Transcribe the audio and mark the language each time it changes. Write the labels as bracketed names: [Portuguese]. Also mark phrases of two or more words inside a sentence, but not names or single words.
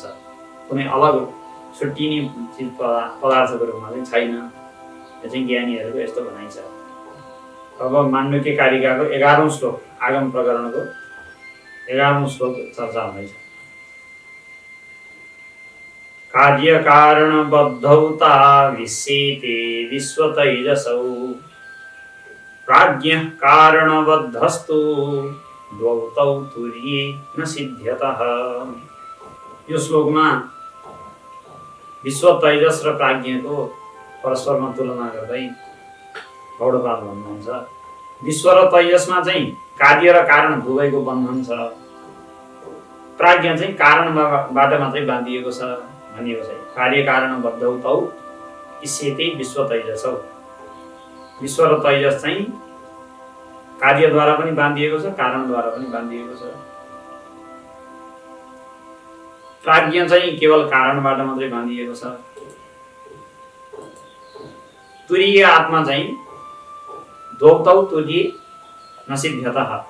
[Nepali] कुनै अलग छुट्टिने चिज पदार्थको रूपमा चाहिँ छैन। यो चाहिँ ज्ञानीहरूको यस्तो भनाइ छ। अब माण्डुक्य कारिकाको 11औं श्लोक, आगम प्रकरणको 11औं श्लोक चर्चा हुँदैछ। [Sanskrit] कार्य कारण बद्धौता विश्येते विश्वतैजसौ प्राज्ञः कारणबद्धस्तु द्वौतौ तुर्ये न सिद्ध्यतः। [Nepali] यो श्लोकमा विश्व तैजस र प्राज्ञको परस्परमा तुलना गर्दै गौडपाल भन्नुहुन्छ विश्व र तैजसमा चाहिँ कार्य र कारण दुवैको बन्धन छ। प्राज्ञ चाहिँ कारणबाट मात्रै बाँधिएको छ भनिएको छ। [Sanskrit] कार्य कारण बद्धौ तौ इष्यते विश्व तैजसौ। [Nepali] विश्व र तैजस चाहिँ कार्यद्वारा पनि बाँधिएको छ, कारणद्वारा पनि बाँधिएको छ। प्राज्ञ चाहिँ केवल कारणबाट मात्रै बाँधिएको छ। [Sanskrit] तुरीय आत्मा चाहिँ द्वौतौ तुर्ये न सिद्ध्यतः।